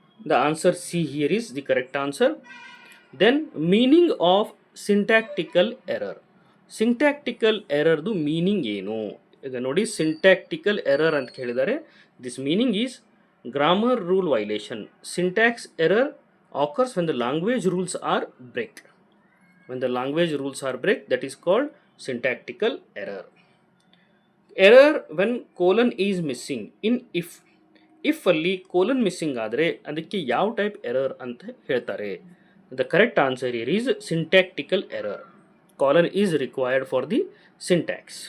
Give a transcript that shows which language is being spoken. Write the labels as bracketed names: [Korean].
[English] The answer C here is the correct answer. Then meaning of syntactical error. [Kannada] ಸಿಂಟ್ಯಾಕ್ಟಿಕಲ್ ಎರರ್ದು meaning ಏನು? ಈಗ ನೋಡಿ, ಸಿಂಟ್ಯಾಕ್ಟಿಕಲ್ error ಅಂತ ಹೇಳಿದ್ದಾರೆ. [English] This meaning is grammar rule violation. Syntax error occurs when the language rules are break. When the language rules are break, that is called syntactical error. Error when colon is missing in if. [Kannada] If ಅಲ್ಲಿ colon missing ಆದರೆ ಅದಕ್ಕೆ ಯಾವ type error ಅಂತ ಹೇಳ್ತಾರೆ? [English] The correct answer here is syntactical error. Colon is required for the syntax.